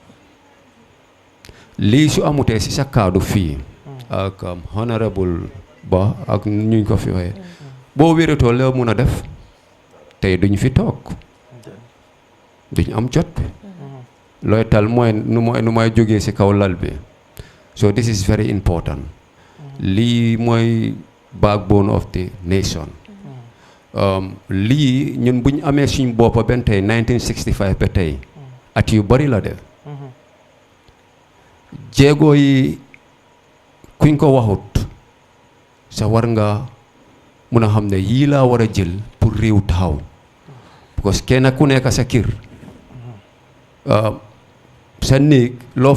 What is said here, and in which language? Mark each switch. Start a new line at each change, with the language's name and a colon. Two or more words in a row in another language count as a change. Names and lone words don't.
Wolof: lii su amutee si sa kaddu fii ak honorable ba ak ñu ko fi waxee boo wératoo la mun a def tey duñ fi toog duñ am jot bi looy tal mooy nu may jógee si kaw lal bi
English: so this is very important
Wolof: lii mooy
English: backbone of the nation
Wolof: lii ñun buñ amee suñ boppa benn tey 1965 ba tey at yu bari la de jéego yi kuñ ko waxut sa war nga mun a xam ne yii laa war a jël pour réew taxaw
French: parce que
Wolof: kenn ku nekk sa kër sa néeg loo